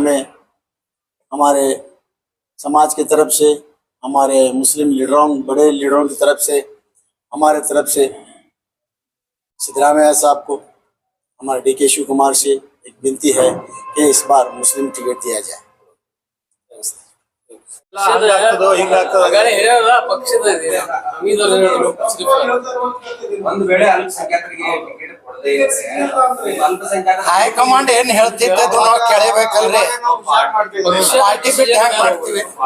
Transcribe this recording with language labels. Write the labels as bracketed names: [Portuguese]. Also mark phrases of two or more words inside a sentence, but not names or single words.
[Hindi] हमें हमारे समाज की तरफ से, हमारे मुस्लिम लीडरों, बड़े लीडरों की तरफ से, हमारे तरफ से सिद्धरामैया साहब को, हमारे डी.के. शिवकुमार से एक विनती है कि इस बार मुस्लिम टिकट दिया जाए। [Kannada] ಒಂದು ವೇಳೆ ಅಲ್ಪಸಂಖ್ಯಾತರಿಗೆ ಟಿಕೆಟ್ ಕೊಡದೇ ಇದ್ರೆ ಹೈಕಮಾಂಡ್ ಏನ್ ಹೇಳ್ತಿದ್ದೆ ನಾವು ಕೇಳಬೇಕಲ್ರಿ, ಪಾರ್ಟಿ ಬಿಟ್ಟು ಹ್ಯಾಂಗ್ ಮಾಡ್ತೀವಿ?